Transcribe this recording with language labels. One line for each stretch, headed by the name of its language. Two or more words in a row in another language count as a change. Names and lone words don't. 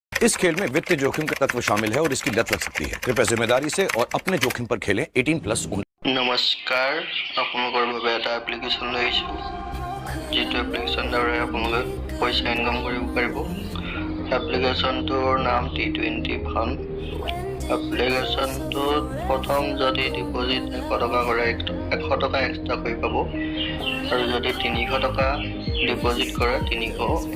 Hindi: इस खेल में वित्तीय जोखिम का तत्व शामिल है और इसकी लत लग सकती है। कृपया जिम्मेदारी से और अपने जोखिम पर खेलें। 18+
Assamese: নমস্কাৰ আপোনালোকৰ বাবে এটা এপ্লিকেশ্যন লৈ আহিছোঁ যিটো এপ্লিকেশ্যন দ্বাৰা আপোনালোকে পইচা ইনকাম কৰিব পাৰিব এপ্লিকেশ্যনটোৰ নাম T20 ফাণ্ড এপ্লিকেশ্যনটোত প্ৰথম যদি ডিপ'জিট 100 টকা কৰে 100 টকা এক্সট্ৰাকৈ পাব আৰু যদি 300 টকা ডিপ'জিট কৰে 300